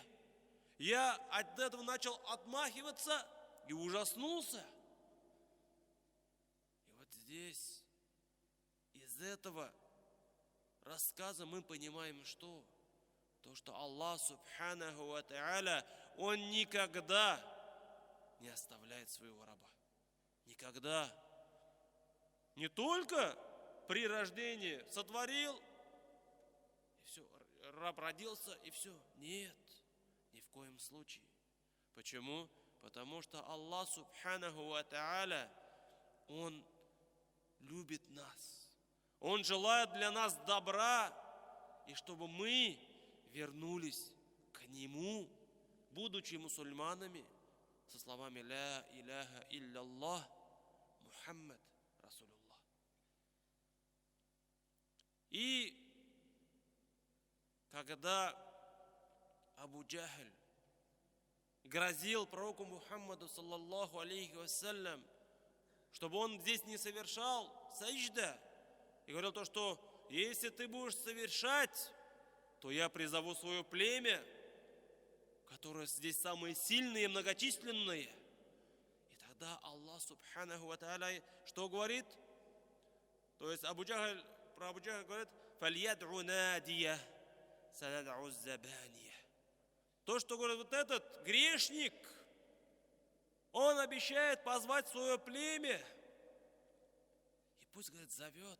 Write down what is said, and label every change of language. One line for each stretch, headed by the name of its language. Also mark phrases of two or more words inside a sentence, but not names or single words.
Russian: Я от этого начал отмахиваться и ужаснулся. И вот здесь из этого рассказа мы понимаем, что? То, что Аллах,
Arabic: سبحانه وتعالى,
Russian: Он никогда не оставляет своего раба. Никогда. Не только при рождении сотворил, и все, раб родился, и все. Нет, ни в коем случае. Почему? Потому что Аллах,
Arabic: سبحانه وتعالى,
Russian: Он любит нас. Он желает для нас добра, и чтобы мы вернулись к Нему, будучи мусульманами, со словами
Arabic: «لا إله إلا الله محمد رسول الله».
Russian: И когда Абу Джахль грозил пророку Мухаммаду,
Arabic: صلى الله عليه وسلم,
Russian: чтобы он здесь не совершал саджда, и говорил то, что если ты будешь совершать, то я призову свое племя, которые здесь самые сильные и многочисленные. И тогда Аллах,
Arabic: سبحانه وتعالى,
Russian: что говорит? То есть про Абу Джахль говорит:
Arabic: «فليدع ناديه سندع الزبانية».
Russian: То, что говорит вот этот грешник, он обещает позвать свое племя. И пусть, говорит, зовет.